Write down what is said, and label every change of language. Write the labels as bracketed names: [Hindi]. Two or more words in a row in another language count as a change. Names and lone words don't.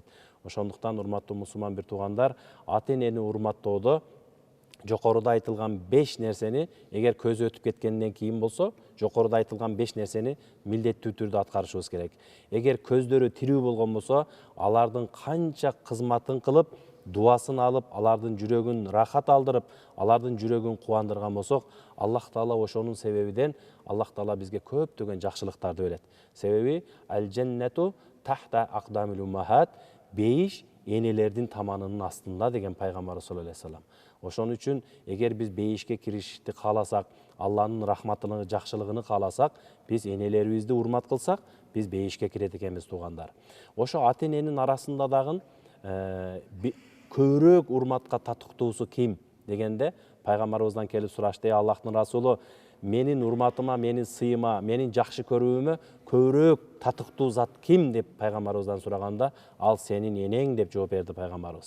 [Kyrgyz] Ошондуктан урматтуу мусулман бир туугандар, ата энени урматтоодо жокоруда айтылган 5 нерсени, эгер көзү өтүп кеткенден кийин болсо, жокоруда айтылган 5 нерсени милдеттүү түрдө аткарышыбыз керек. Эгер көздөрү тирүү болгон болсо, алардын канча кызматын кылып, дуасын алып, алардын жүрөгүн рахат алдырып, алардын жүрөгүн кубандырган болсок, Аллах Таала ошонун себебинен Аллах Таала бизге көптөгөн жакшылыктарды берет. Себеби [Arabic] الجنة تحت أقدام الأمهات, [Kyrgyz] бейиш энелердин таманынын астында деген пайгамбар [Arabic] صلى الله عليه وسلم. [Kyrgyz] Ошон үчүн эгер биз бейишке киришти кааласак, Алланын рахматыны, жакшылыгын кааласак, биз энелерибизди урмат кылсак, биз бейишке кирет экенбиз туугандар. Ошо ата эненин арасында дагы көбүрөөк урматка татыктуусу ким дегенде пайгамбарыбыздан келип сурашты: Аллахтын расулу, менин урматыма, менин сыйыма, менин жакшы көрүүмө көбүрөөк татыктуу зат ким деп пайгамбарыбыздан сураганда, ал сенин энең деп жооп берди пайгамбарыбыз.